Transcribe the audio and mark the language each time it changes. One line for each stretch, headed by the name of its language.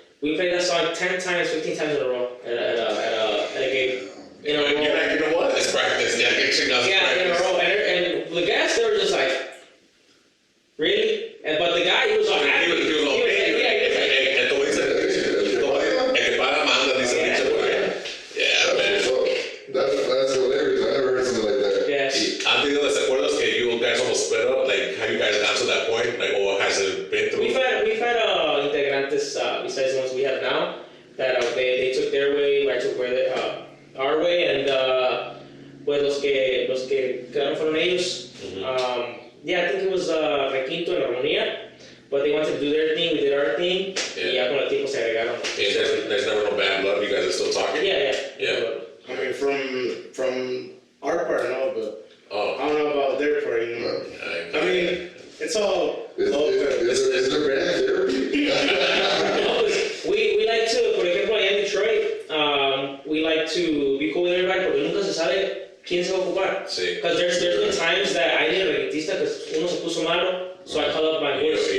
English: We played that song 10 times, 15 times in a row at a gig. In a row. You know what? It's practice. Yeah, get chicos. Yeah, in a row. And the guys, they were just like, really? But the guy, he was like, He was okay.
Spanish: El que dice, el que paga manda, dice el dicho por ahí.
English: Yeah, man. So, that's hilarious. I never heard something like that. yeah.
Spanish: ¿Han tenido desacuerdos que
English: you guys almost split up? Like, have you guys gotten to that point? Like, or has it been through? We've had integrantes besides the ones we have now that they took their way, I took our way, and
Spanish: pues los que quedaron fueron ellos.
English: Yeah, I think it was Requinto and Armonía, but they wanted to do their thing, we did our thing,
Spanish: y ya con el tiempo se agregaron.
English: There's never no bad blood. You guys are still talking? Yeah. I mean, from our part, no, but I don't know about their part, you know. I mean, it's all. Is there band therapy?
Spanish: No, pues,
English: we like to,
Spanish: por ejemplo, allá en Detroit,
English: we like to be cool with everybody
Spanish: porque nunca se sabe quién se va a ocupar. Sí.
English: Because there's been times that I need a requintista because uno se puso malo, so I call up my voice.